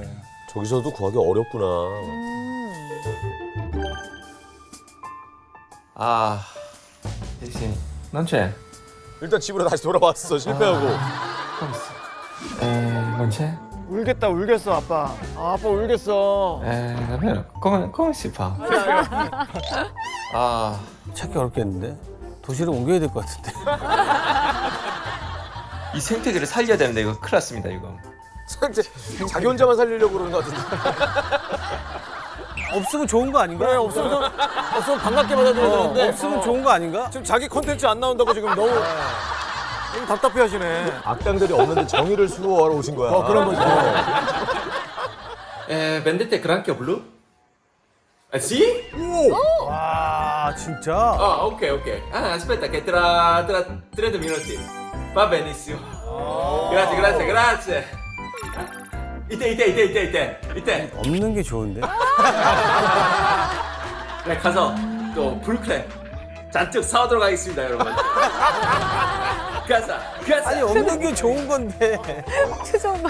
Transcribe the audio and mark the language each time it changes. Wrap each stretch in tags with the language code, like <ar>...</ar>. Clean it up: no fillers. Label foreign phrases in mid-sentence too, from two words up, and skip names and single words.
<ko>저기서도 구하기 어렵구나. 아, 대신 넌체. 일단 집으로 다시 돌아왔어. 실패하고. 넌체? 울겠어 아빠. 아빠 울겠어.</ko> <it>davvero? Come si fa?</it> <ko>아, 찾기 어렵겠는데? 도시를 옮겨야 될 것 같은데. 이 생태계를 살려야 되는데 이거 큰일 났습니다, 이거. 자기 혼자만 살리려고 그러는 것 같은데. 없으면 좋은 거 아닌가? 그래 없으면 반갑게 받아들여야 되는데. 없으면 좋은 거 아닌가? 지금 자기 콘텐츠 안 나온다고 지금 너무 답답해 하시네. 악당들이 없는데 정의를 수호하러 오신 거야. 그런 거지.</ko> <it>vendete granchio blu? Sì?</it> <ko>와, 진짜?</ko> <it>Ok. Ah, aspetta che tra 30 minuti. Va benissimo. Grazie.</it> <ko>이때. 없는 게 좋은데? 네, 가서 또 불크랩 잔뜩 사오도록 하겠습니다, 여러분. 가자. 아니, 없는 게 좋은 건데. 표정만.</ko>